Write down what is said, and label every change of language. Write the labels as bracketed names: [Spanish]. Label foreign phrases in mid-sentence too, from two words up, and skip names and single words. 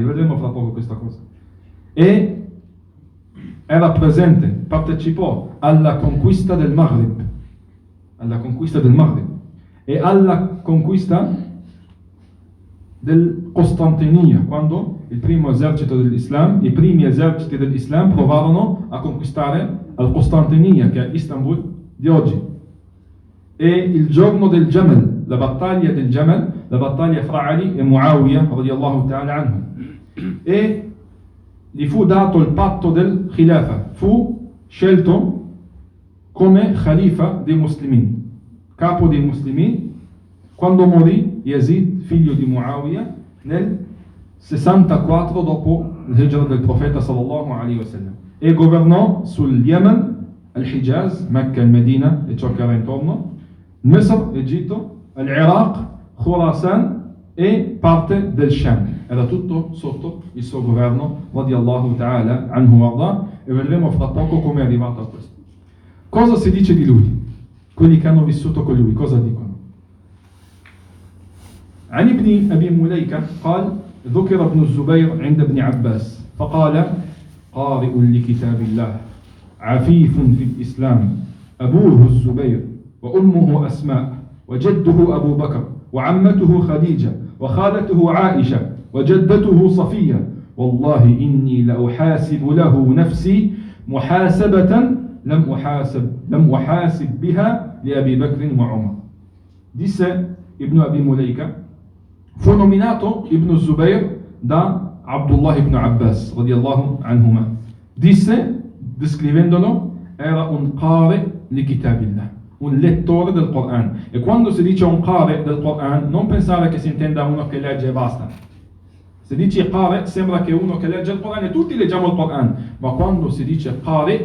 [Italian] Vedremo fra poco questa cosa. E era presente, partecipò alla conquista del Maghrib, e alla conquista del Costantinia, quando il primo esercito dell'Islam, i primi eserciti dell'Islam provarono a conquistare al Costantinia, che è Istanbul di oggi. E il giorno del Jamal, la battaglia del Jamal, la battaglia fra Ali e Muawiyah [Arabic] رضي الله تعالى [Italian] anhu, e gli fu dato il patto del Khilafa, fu scelto come Khalifa dei Muslimin, capo dei Muslimin, quando morì Yazid, figlio di Muawiyah, nel 64 dopo l'hijra del profeta [Arabic] صلى الله عليه وسلم, [Italian] e governò sul Yemen, al-Hijaz, Mecca e Medina e ciò che era intorno, Misr, Egitto, l'Iraq, Khurasan e parte del Sham. Era tutto sotto il suo governo, [Arabic] رضي الله تعالى عنه وأرضاه, [Italian] e vedremo fra poco come è arrivato a questo. Cosa si dice di lui? Quelli che hanno vissuto con lui, cosa dicono? [Arabic] عن ابن أبي مليكة قال ذكر ابن الزبير عند ابن عباس فقال قارئ لكتاب الله عفيف في الإسلام أبوه الزبير وأمه أسماء وجده أبو بكر وعمته خديجة وخالته عائشة وجدته صفية والله إني لأحاسب له نفسي محاسبة لم أحاسب بها لأبي بكر وعمر. [Italian] Disse Ibn Abi Mulaika, fu nominato Ibn Zubayr da Abdullah ibn Abbas [Arabic] رضي الله عنهما. [Italian] Disse, descrivendolo, era un [Arabic] قارئ لكتاب الله, [Italian] un lettore del Coran. E quando si dice un qari del Coran, non pensare che si intenda uno che legge e basta. Se dice qari, sembra che uno che legge il Coran, e tutti leggiamo il Coran, ma quando si dice qari,